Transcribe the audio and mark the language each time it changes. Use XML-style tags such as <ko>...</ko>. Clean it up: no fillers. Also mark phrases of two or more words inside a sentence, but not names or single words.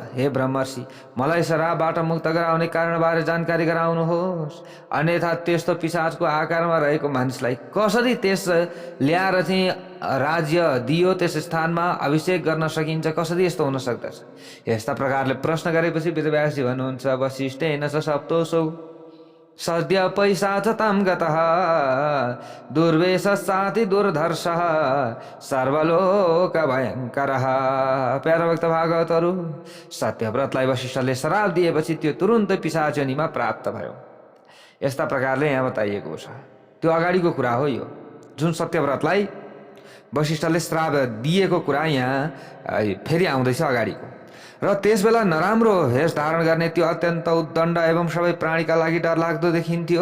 <ne>हे ब्रह्मर्षि, मलाई श्रापबाट मुक्त गराउने कारणबारे जानकारी गराउनुहोस्। अन्यथा त्यस्तो पिशाचको आकारमा रहेको मानिसलाई कसरी त्यस ल्याएर चाहिँ राज्य दियो, त्यस स्थानमा अभिषेक गर्न सकिन्छ? कसरी यस्तो हुन सक्दछ? यस्ता प्रकारले प्रश्न गरेपछि वेदव्यासजी भन्नुहुन्छ,</ne> <sa>वशिष्ठेन च सप्तोऽसौ सद्य पैशाचतां गतः दुर्वेशस्साति दुर्धर्षः सर्वलोक भयङ्करः।</sa> <ne>प्यारा भक्त भागवतहरू, सत्यव्रतलाई वशिष्ठले श्राप दिएपछि त्यो तुरुन्तै पिशाच योनिमा प्राप्त भयो। यस्ता प्रकारले यहाँ बताइएको छ। त्यो अगाडिको कुरा हो। यो जुन सत्यव्रतलाई वशिष्ठले श्राप दिएको कुरा यहाँ फेरि आउँदैछ अगाडिको। र त्यसबेला नराम्रो भेष धारण गर्ने त्यो अत्यन्त उद्दण्ड एवं सबै प्राणीका लागि डरलाग्दो देखिन्थ्यो।</ne>